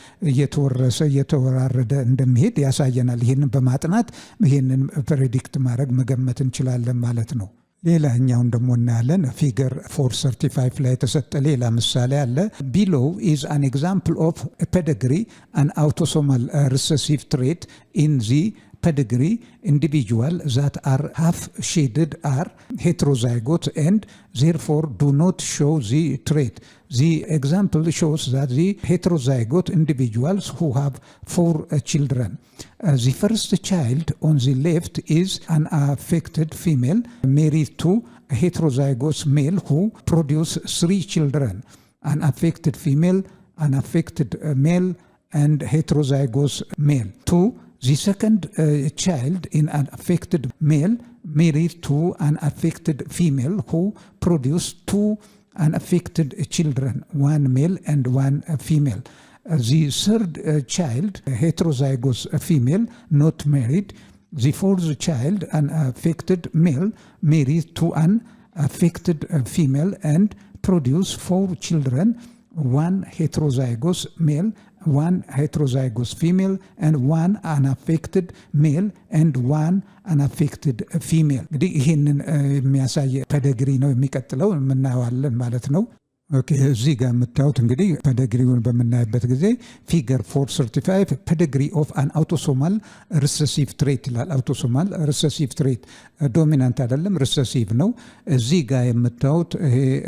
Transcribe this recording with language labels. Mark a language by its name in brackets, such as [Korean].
[Amharic] እየተወረሰ እየተወራረደ እንደሚሄድ ያሳየናል። ይሄንን በማጥናት ይሄንን ፕሬዲክት ማድረግ መገመት እንችላለን ማለት ነው። ሌላኛውን ደግሞ እናያለን። ፊገር 435 ላይ የተሰጠ ሌላ ምሳሌ አለ። [English] ቢሎው ኢዝ አን ኤግዛምፕል ኦፍ ፔዲግሪ አን አውቶሶማል ሪሰሲቭ ትሬት ኢን ዚ pedigree individual that are half shaded are heterozygote and therefore do not show the trait. The example shows that the heterozygote individuals who have 4 children. The first child on the left is an affected female married to a heterozygous male who produce 3 children. An affected female, an affected male, and heterozygous male. 2. The second child in an affected male married to an affected female who produced 2 unaffected children, 1 male and 1 female. The third child, heterozygous female, not married. The fourth child, an affected male, married to an affected female and produced 4 children, 1 heterozygous male, 1 heterozygous female, and 1 unaffected male and 1 unaffected female. [Amharic] እንግዲህ ይህንን የሚያሳይ ፔዲግሪ ነው የሚቀጥለው የምናየዋለን ማለት ነው። ኦኬ እዚህ ጋር የምታዩት እንግዲህ ፔዲግሪውን በምናይበት ጊዜ ፊገር 435 [English] ፔዲግሪ ኦፍ አን አውቶሶማል ሪሰሲቭ ትሬት [Amharic] ይላል። አውቶሶማል ሪሰሲቭ ትሬት ዶሚናንት አይደለም፣ ሪሰሲቭ ነው። እዚህ ጋር የምታዩት ይሄ